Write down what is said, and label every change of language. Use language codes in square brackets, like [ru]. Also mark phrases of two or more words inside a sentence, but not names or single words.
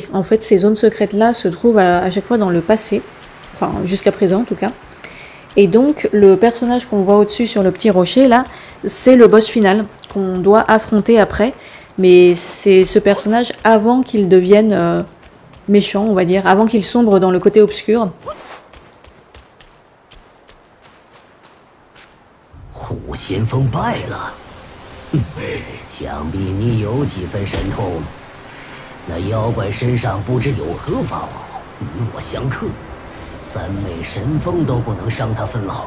[fr] En fait, ces zones secrètes-là se trouvent à chaque fois dans le passé, enfin jusqu'à présent en tout cas. Et donc le personnage qu'on voit au-dessus sur le petit rocher là, c'est le boss final qu'on doit affronter après. Mais c'est ce personnage avant qu'il devienne méchant, on va dire, avant qu'il sombre dans le côté obscur. [zh] 虎先锋败了，想必你有几分神通。那妖怪身上不知有何法宝，与我相克，3昧神风都不能伤他分毫。